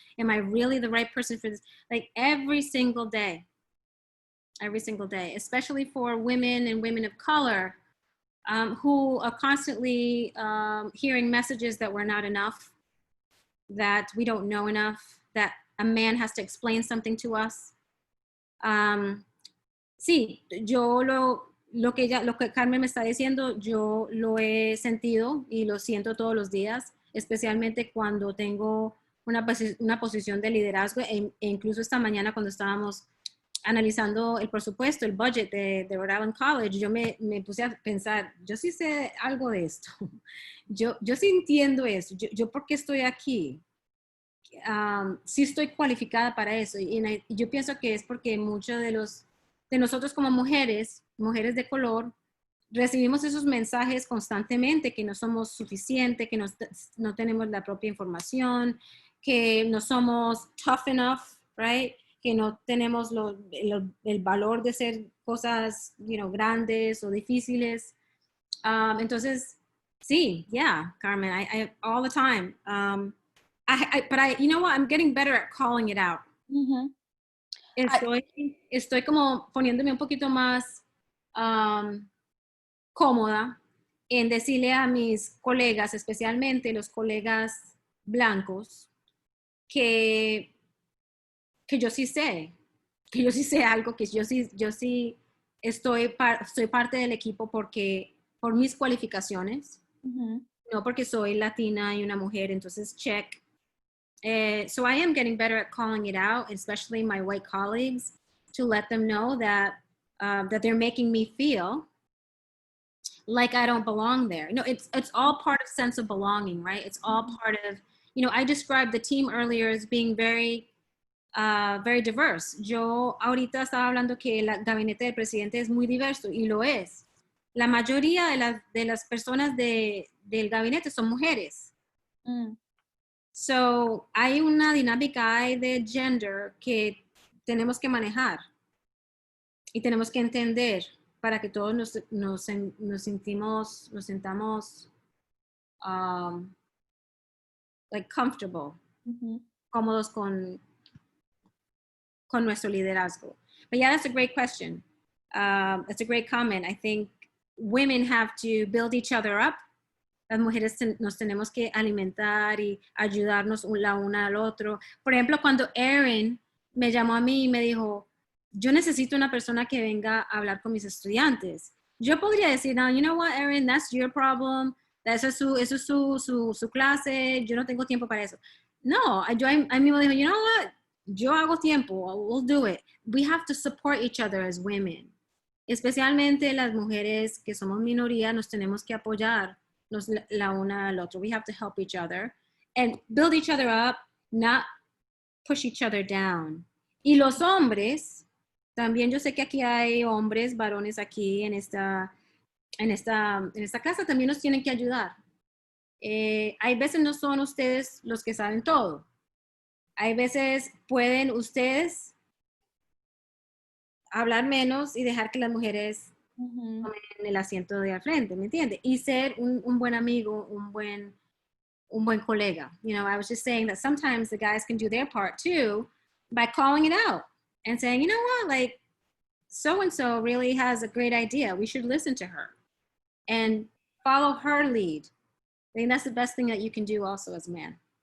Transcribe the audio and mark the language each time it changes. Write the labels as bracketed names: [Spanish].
[English] Am I really the right person for this? Like every single day, especially for women and women of color who are constantly hearing messages that we're not enough, that we don't know enough, that a man has to explain something to us. [Spanish] Sí, yo lo que Carmen me está diciendo, yo lo he sentido y lo siento todos los días, especialmente cuando tengo una posición de liderazgo e incluso esta mañana cuando estábamos analizando el presupuesto, el budget de Rhode Island College, yo me puse a pensar, yo sí sé algo de esto, yo sí entiendo eso, yo ¿por qué estoy aquí? Sí estoy cualificada para eso y yo pienso que es porque muchos de nosotros como mujeres de color, recibimos esos mensajes constantemente que no somos suficientes, que no tenemos la propia información, que no somos [English] tough enough, right? [Spanish] Que no tenemos el valor de hacer cosas, grandes o difíciles. Entonces, sí, [English] yeah, Carmen, I all the time. But you know what? I'm getting better at calling it out. Mm-hmm. [Spanish] Estoy como poniéndome un poquito más cómoda en decirle a mis colegas, especialmente los colegas blancos, que yo sí sé algo, que yo sí soy parte del equipo por mis cualificaciones, Mm-hmm. no porque soy latina y una mujer, entonces check. [English] So I am getting better at calling it out, especially my white colleagues, to let them know that they're making me feel like I don't belong there. It's all part of sense of belonging, right? It's all part of, I described the team earlier as being very, very diverse. [Spanish] Yo ahorita estaba hablando que el gabinete del presidente es muy diverso y lo es. La mayoría de las personas del gabinete son mujeres. Mm. So, hay una dinámica de gender que tenemos que manejar. y tenemos que entender para que todos nos sintamos like comfortable, cómodos con nuestro liderazgo. [English] But yeah, that's a great question. That's a great comment. I think women have to build each other up. [Spanish] Las mujeres nos tenemos que alimentar y ayudarnos la una al otro. Por ejemplo, cuando Erin me llamó a mí y me dijo, yo necesito una persona que venga a hablar con mis estudiantes. Yo podría decir, no, [English] you know what, Erin, that's your problem. [Spanish] Eso es su clase. Yo no tengo tiempo para eso. No, a mí me dijo, [English] you know what, [Spanish] yo hago tiempo. [English] We'll do it. We have to support each other as women. [Spanish] Especialmente las mujeres que somos minoría, nos tenemos que apoyar la una al otro. [English] We have to help each other and build each other up, not push each other down. [Spanish] Y los hombres, también yo sé que aquí hay hombres, varones aquí en esta casa, también nos tienen que ayudar. Hay veces no son ustedes los que saben todo. Hay veces pueden ustedes hablar menos y dejar que las mujeres tomen el asiento de al frente, ¿me entiende? Y ser un buen amigo, un buen colega. [English] You know, I was just saying that sometimes the guys can do their part too by calling it out and saying, you know what, like, so-and-so really has a great idea. We should listen to her and follow her lead. I think that's the best thing that you can do also as a man.